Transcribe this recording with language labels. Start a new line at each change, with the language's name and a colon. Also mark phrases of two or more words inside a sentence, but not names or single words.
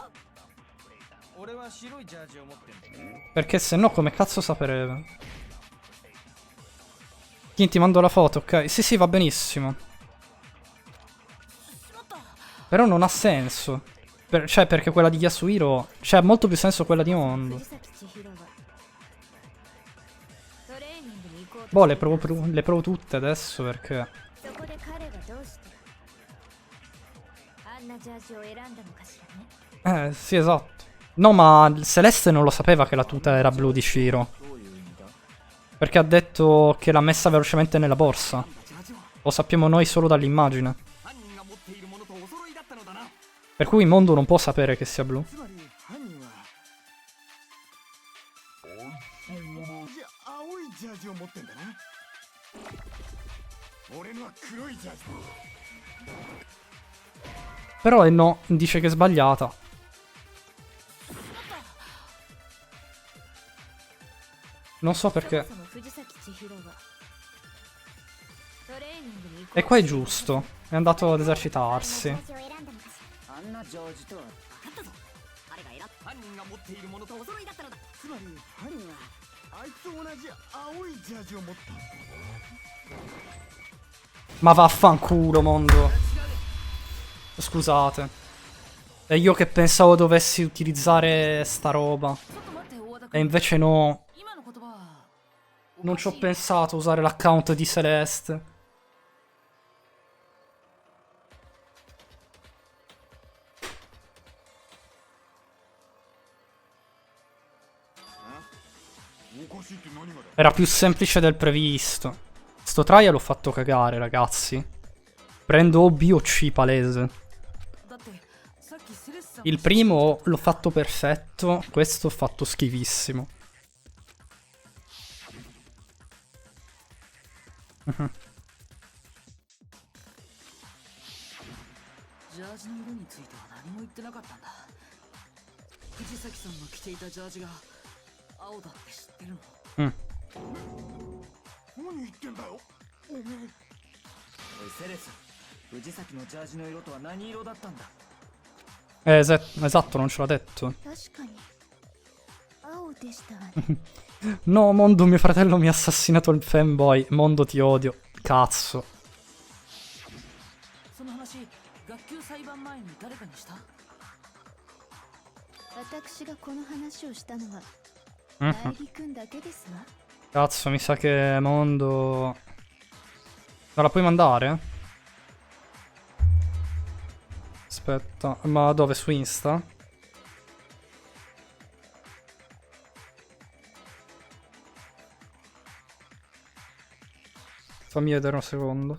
Italian: Perché se no come cazzo saperebbe? Ti mando la foto, ok? Sì, sì, va benissimo. Però non ha senso. Cioè, perché quella di Yasuhiro... Cioè, ha molto più senso quella di Mondo.
Japanese: 藤崎千尋はトレーニングに行こうと
Italian: Boh,
Japanese: していた
Italian: le provo tutte adesso perché...
Japanese: そこで彼はどうしてあんなジャージを選んだのかしらね
Italian: sì, esatto. No, ma Celeste non lo sapeva che la tuta era blu di Shiro.
Japanese: どういう意味だ
Italian: Perché ha detto che l'ha messa velocemente nella borsa.
Japanese: ジャージは
Italian: Lo sappiamo noi solo dall'immagine.
Japanese: 犯人が持っているものとお揃いだったのだな。
Italian: Per cui Mondo non può sapere che sia blu.
Japanese: つまり犯人はじゃあ青いジャージを持ってんだな。俺のは黒いジャージだ。
Italian: Però no, dice che è sbagliata. Non so
Japanese: そも
Italian: perché.
Japanese: そも藤崎千尋はトレーニングに行こう
Italian: E qua è giusto. È andato ad esercitarsi.
Japanese: ジャージを選んだのかしあんなジャージとは彼が選ん犯人が持っているものとお揃いだったのだ。つまり犯人はあいつと同じ青いジャージを持った。
Italian: Ma vaffanculo, Mondo. Scusate. E io che pensavo dovessi utilizzare sta roba.
Japanese: ちょっと待って大和田
Italian: E
Japanese: 君
Italian: invece no.
Japanese: 今の言葉は
Italian: Non ci ho pensato a usare l'account di Celeste.
Japanese: おかしいって何がだ。
Italian: Era più semplice del previsto. Sto trial l'ho fatto cagare, ragazzi. Prendo O, B o C palese.
Japanese: だってさっきセレスさん
Italian: Il primo l'ho fatto perfetto. Questo ho fatto schifissimo.
Japanese: ジャージの色については何も言ってなかったんだ。藤崎さんの着ていたジャージが青だって知ってるの？何言ってんだよ。おめえ。おいセレス藤崎のジャージの色とは何色だったんだ
Italian: Esatto, non ce l'ha detto.
Japanese: 確かに青でしたわね
Italian: No, Mondo, mio fratello mi ha assassinato il fanboy. Mondo, ti odio. Cazzo.
Japanese: その話学級裁判前に誰かにした？私がこの話をしたのは Mhm. 代理君だけですわ
Italian: Cazzo, mi sa che Mondo... Non la puoi mandare? Aspetta, ma dove? Su Insta? Fammi vedere un secondo.